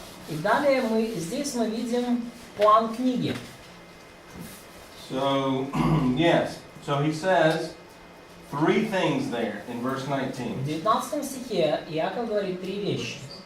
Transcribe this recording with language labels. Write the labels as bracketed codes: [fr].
[ru] И далее здесь мы видим план книги. [en] So, yes. So he says three things there in verse 19. [ru] В 19 стихе Иаков говорит три вещи.